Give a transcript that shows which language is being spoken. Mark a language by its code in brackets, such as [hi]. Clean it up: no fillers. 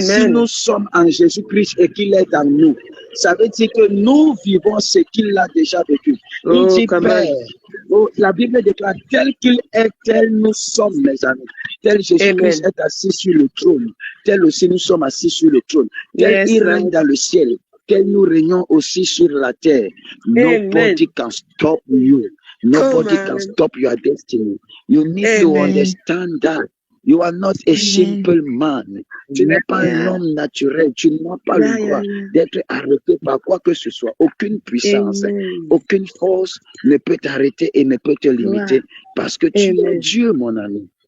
[fr] Si nous sommes en Jésus-Christ et qu'il est en nous, ça veut dire que nous vivons ce qu'il a déjà vécu. Il dit, Père, la Bible déclare, tel qu'il est, tel nous sommes, mes amis. Tel Jésus-Christ est assis sur le trône, tel aussi nous sommes assis sur le trône. Tel il règne dans le ciel, tel nous régnons aussi sur la terre. [en] Nobody can stop you. Nobody can stop your destiny. You need to understand that. You are not a simple man. [fr] Tu n'es pas un homme naturel. Tu n'as pas le droit d'être arrêté par quoi que ce soit. Aucune puissance, aucune force ne peut t'arrêter et ne peut te limiter parce que tu es Dieu, mon ami.